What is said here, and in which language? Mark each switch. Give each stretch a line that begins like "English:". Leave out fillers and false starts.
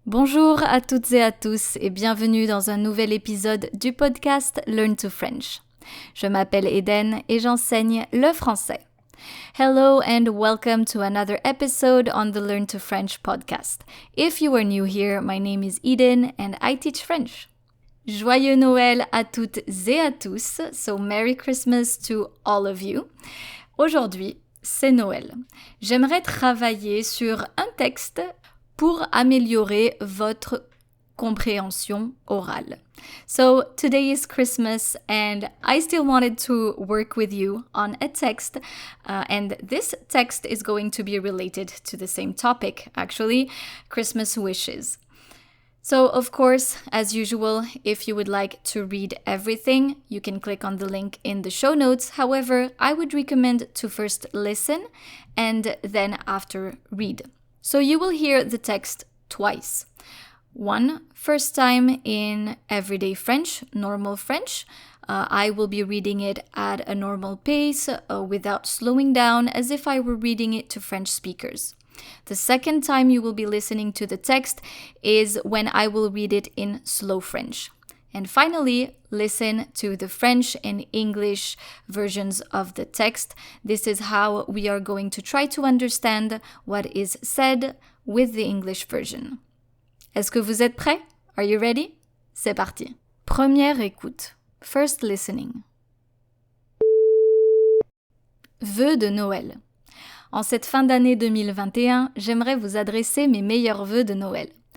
French: Bonjour à toutes et à tous et bienvenue dans un nouvel épisode du podcast Learn to French. Je m'appelle Eden et j'enseigne le français.
English: Hello and welcome to another episode on the Learn to French podcast. If you are new here, my name is Eden and I teach French.
French: Joyeux Noël à toutes et à tous,
English: so Merry Christmas to all of you.
French: Aujourd'hui, c'est Noël. J'aimerais travailler sur un texte pour améliorer votre compréhension orale.
English: So today is Christmas and I still wanted to work with you on a text and this text is going to be related to the same topic, actually, Christmas wishes. So, of course, as usual, if you would like to read everything, you can click on the link in the show notes. However, I would recommend to first listen and then after read. So you will hear the text twice. One, first time in everyday French, normal French. I will be reading it at a normal pace without slowing down as if I were reading it to French speakers. The second time you will be listening to the text is when I will read it in slow French. And finally, listen to the French and English versions of the text. This is how we are going to try to understand what is said with the English version.
French: Est-ce que vous êtes prêts?
English: Are you ready?
French: C'est parti. Première écoute.
English: First listening.
French: Vœux de Noël. En cette fin d'année 2021, j'aimerais vous adresser mes meilleurs vœux de Noël.